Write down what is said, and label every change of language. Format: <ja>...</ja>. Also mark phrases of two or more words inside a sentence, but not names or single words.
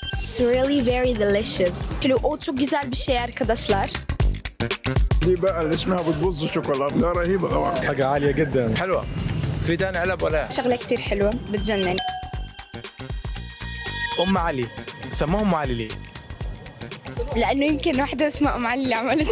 <en>It's really very delicious.</en> <tr>Kilo o çok güzel bir şey arkadaşlar.</tr> <ar>دي بقى اللي اسمها بتبص الشوكولاته ده رهيبه طبعا. حاجة عالية جدا. حلوة. في تاني علب ولا؟ شغلة كتير حلوة بتجنن. ام علي سموها ام علي ليه؟ لأنه يمكن واحدة اسمها أم علي اللي عملتها.</ar>